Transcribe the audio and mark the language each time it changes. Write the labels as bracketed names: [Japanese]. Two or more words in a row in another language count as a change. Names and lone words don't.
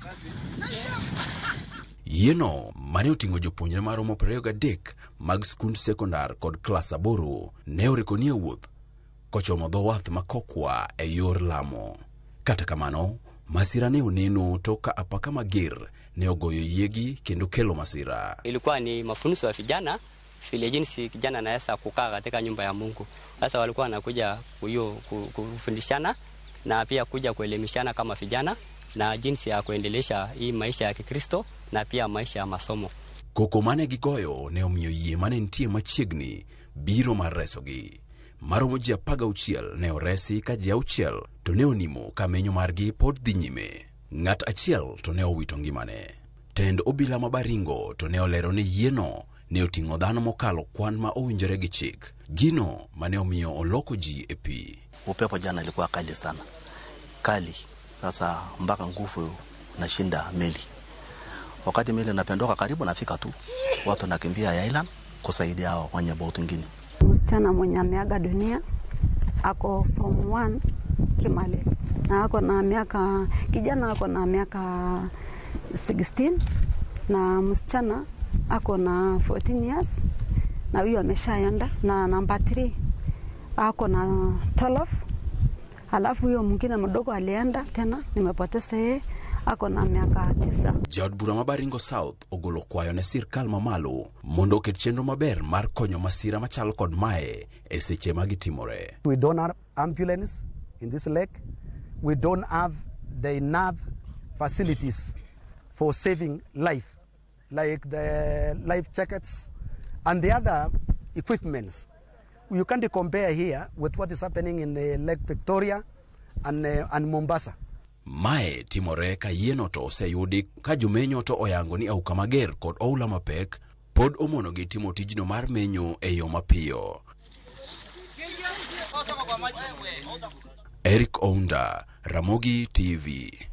[Luo (Kenya and Tanzania)] Yieno mane oting'o jopuonjre maromo 23 mag skund sekondar kod klas 8 ne oriko nie wuoth kochomo dho wath ma Kokwa e yor Lamo. Kata kamano, masira ne oneno toka apaka mager ne ogoyo yiegi kendo kelo masira. [Swahili] Ilikuwa ni mafunzo ya vijana vile jinsi kijana anaweza kukaa katika nyumba ya Mungu. Sasa walikuwa wanakuja kufundishana na pia kuja kuelimishana kama vijana na jinsi ya kuendelesha hii maisha ya Kikristo na pia maisha ya masomo. [Luo (Kenya and Tanzania)] Koko mane gigoyo ne omiyo yie mane nitie machiegni biro mar resogi. Maromo ji 16 ne oresi ka ji 6 to ne onimo ka menyo margi pod dhi nyime. Ng'at achiel to ne owito ngimane. Tend obila ma Baringo to ne olero ni yieno ne oting'o dhano mokalo kwan ma owinjore gi chik. Gino mane omiyo oloko ji e pi. [Swahili] Upepo jana ilikuwa kali sana. Kali. Sasa mpaka nguvu nashinda meli. Wakati meli inapendoka karibu nafika tu, watu nakimbia island kusaidia hao wenye boti nyingine. Msichana mwenye ameaga dunia ako form 1 Kimale. Na ako na miaka kijana ako na miaka 16 na msichana ako na 14 years na huyo ameshaenda. Na namba 3 ako na 12. Alafu huyo mwingine mdogo alienda tena nimepoteza yeye ako na miaka 9. [Luo (Kenya and Tanzania)] Jaod bura ma Baringo South ogolo kwayo ne sirkal mamalo mondo oket chenro maber mar konyo masira machalo kod mae e seche ma gitimore. [English] We don't have ambulance in this lake. We don't have the enough facilities for saving life, like the life jackets and the other equipments. You can't compare here with what is happening in Lake Victoria and Mombasa. [Luo (Kenya and Tanzania)] Mae timore ka yieno to oseyudi ka jomenyo to oyango ni auka mager kod oula mapek pod omono gi timo tijno mar menyo e yo mapiyo. Eric Ounda, Ramogi TV.